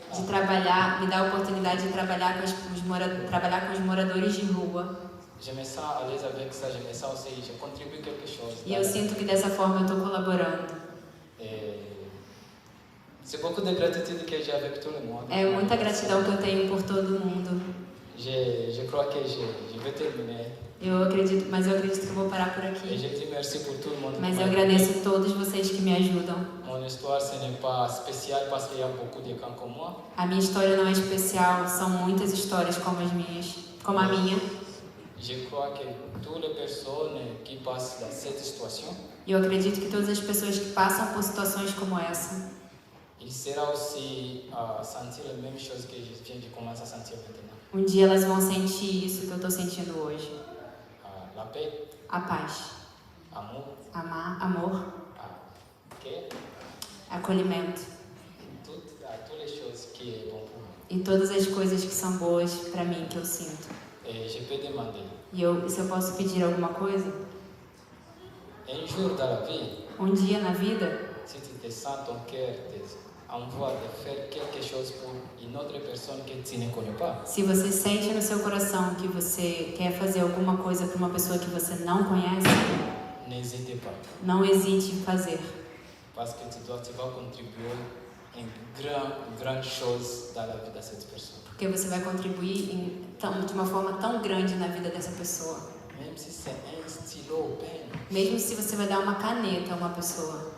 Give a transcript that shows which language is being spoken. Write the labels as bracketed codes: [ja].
[pt] de trabalhar, me dá a oportunidade de trabalhar com os moradores de rua. [fr] Je me sens à l'aise avec ça, je me sens aussi, je contribue quelque chose. [pt] E eu sinto que dessa forma eu estou colaborando. [fr] Et c'est beaucoup de gratitude que j'ai avec tout le monde. [pt] É muita gratidão que eu tenho por todo mundo. [fr] Je crois que je vais terminer. [pt] Eu acredito que eu vou parar por [fr] Et [pt] aqui. [fr] je dis merci pour tout le monde. [pt] Mas eu agradeço a todos vocês que me ajudam. [fr] Mon histoire, ce n'est pas spécial parce qu'il y a beaucoup de gens comme moi. [pt] A minha história não é especial, são muitas histórias como a minha. [fr] Je crois que toutes les personnes qui passent dans cette situation, [pt] E eu acredito que todas as pessoas que passam por situações como essa, [fr] ils seront aussi à sentir la même chose que je viens de commencer à sentir maintenant. [pt] um dia elas vão sentir isso que eu estou sentindo hoje. [fr] La paix, [pt] A paz, [fr] amour, [pt] amor, acolhimento [fr] toutes les choses qui sont bonnes pour moi. [pt] e todas as coisas que são boas para mim, que eu sinto. [fr] Et je peux demander, [pt] E se eu posso pedir alguma coisa, [fr] un jour dans la vie, [pt] um dia na vida, [fr] si tu te sens ton cœur t'envoie de faire quelque chose pour une autre personne que tu ne connais pas, [pt] se você sente no seu coração que você quer fazer alguma coisa para uma pessoa que você não conhece, [fr] n'hésitez pas. [pt] não hesite em fazer. [fr] Parce que tu vas contribuer à une grande chose dans la vie de cette personne. [pt] Porque você vai contribuir de uma forma tão grande na vida dessa pessoa. [fr] Même si c'est un stylo peine, [pt] Mesmo se você vai dar uma caneta a uma pessoa,